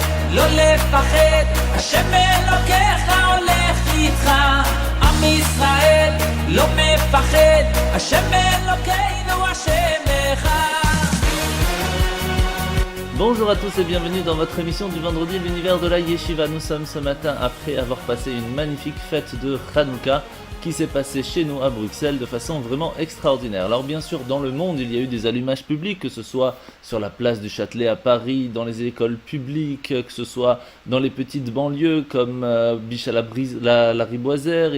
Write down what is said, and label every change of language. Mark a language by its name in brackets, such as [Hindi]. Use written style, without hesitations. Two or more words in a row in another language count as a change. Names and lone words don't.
[Hebrew] לא לפחד, השם אלוקיך הולך איתך. עם ישראל לא מפחד, השם אלוקינו השם אחד. [French] Bonjour à tous et bienvenue dans votre émission du vendredi, l'univers de la Yeshiva. Nous sommes ce matin après avoir passé une magnifique fête de Hanouka qui s'est passée chez nous à Bruxelles de façon vraiment extraordinaire. Alors bien sûr, dans le monde, il y a eu des allumages publics, que ce soit sur la place du Châtelet à Paris, dans les écoles publiques, que ce soit dans les petites banlieues comme Biche à la Riboisière.